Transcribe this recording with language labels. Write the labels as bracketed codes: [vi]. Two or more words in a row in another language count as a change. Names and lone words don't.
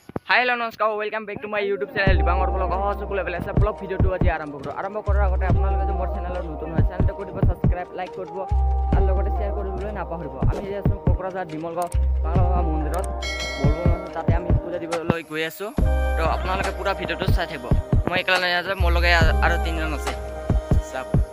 [en] hi hello namaskar welcome back to my YouTube channel Dibangar blog [as] সকলে বেলে আছে ব্লগ ভিডিওটো আজি আৰম্ভ কৰাৰ আগতে আপোনালোকে যে মোৰ চেনেলৰ নতুন হয় চেনেলটো কৰিব সাবস্ক্ৰাইব লাইক কৰিব আৰু লগতে শেয়াৰ কৰিবলৈ নাপাহৰিব আমি যে আছো কোকৰাঝাৰ ডিমলগাঁও বাংলা মন্দিৰত বলবো তাতে আমি পূজা দিবলৈ গৈ আছো তো আপোনালোকে পুৰা ভিডিওটো চাই থাকিব মই একলা নাই আছে মোৰ লগে আৰু তিনজন আছে সব